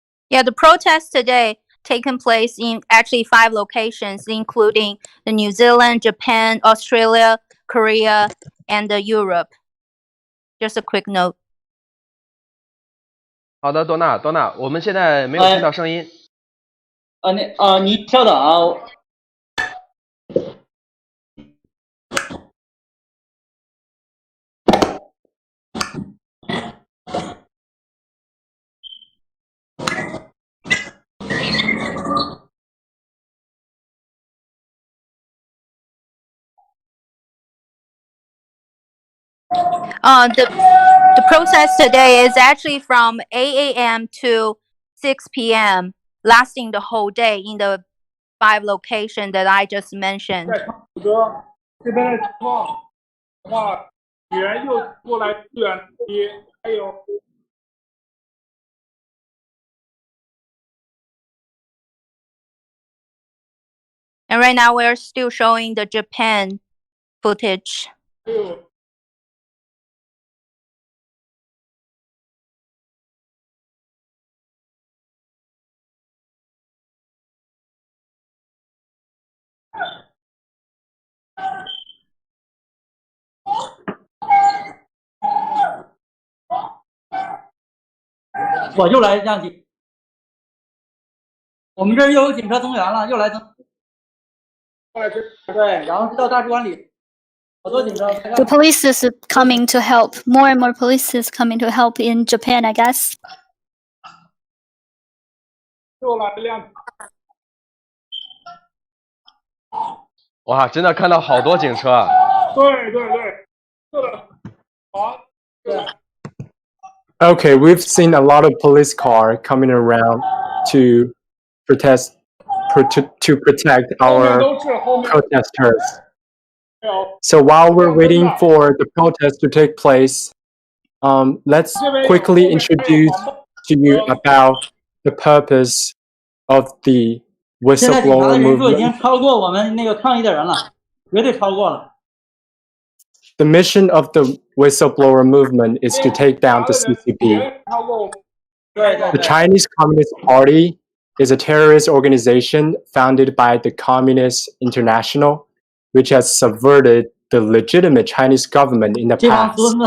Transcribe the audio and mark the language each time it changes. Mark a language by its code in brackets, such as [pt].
[en] Yeah, the protest today taken place in actually 5 locations, including the New Zealand, Japan, Australia, Korea, and Europe. Just a quick note. [zh] 好的，多纳，我们现在没有听到声音。你稍等啊。 [en] The protest today is actually from 8 a.m. to 6 p.m., lasting the whole day in the 5 locations that I just mentioned. [zh] 这边的情况的话，援又过来支援，还有。 [en] And right now we're still showing the Japan footage. [zh] 我就来让警，我们这儿又有警车增援了，又来增。对，然后到大使馆里，好多警车。 [en] The police is coming to help. More and more police is coming to help in Japan, I guess. [zh] 又来了辆。哇，真的看到好多警车啊！对，是的，好，对。 [en] Okay, we've seen a lot of police cars coming around to protect our protesters. So while we're waiting for the protest to take place, let's quickly introduce to you about the purpose of the [zh] 现在警察的人数已经 [en] movement. [zh] 超过我们那个抗议的人了，绝对超过了。 [en] The mission of the whistleblower movement is to take down the CCP. The Chinese Communist Party is a terrorist organization founded by the Communist International, which has subverted the legitimate Chinese government in the past.